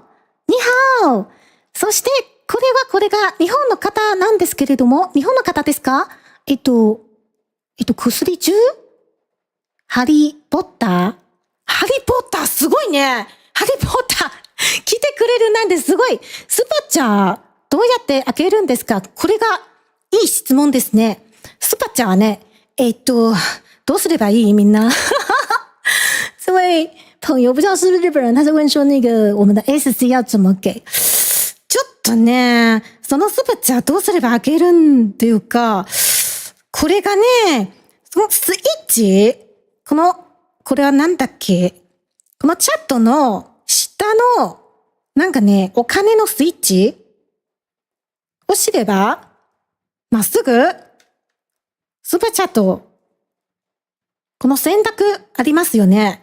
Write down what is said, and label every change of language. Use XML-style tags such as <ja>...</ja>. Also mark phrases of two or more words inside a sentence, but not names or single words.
<zh>你好。</zh> <ja>そしてこれが日本の方なんですけれども、日本の方ですか？薬中？ハリーポッター？ハリーポッターすごいね。ハリーポッター来てくれるなんてすごい。スパチャどうやって開けるんですか？これがいい質問ですね。スパチャはね、どうすればいい？みんな。</ja> <zh>这位朋友不知道是不是日本人，他是问说那个我们的 SC 要怎么给？</zh> <ja>ちょっとね、そのスパチャどうすれば開けるんっていうか、これがね、そのスイッチ、これはなんだっけ？このチャットの下の、なんかね、お金のスイッチ押しれば、まっすぐ、スーパーチャット、この選択ありますよね。</ja>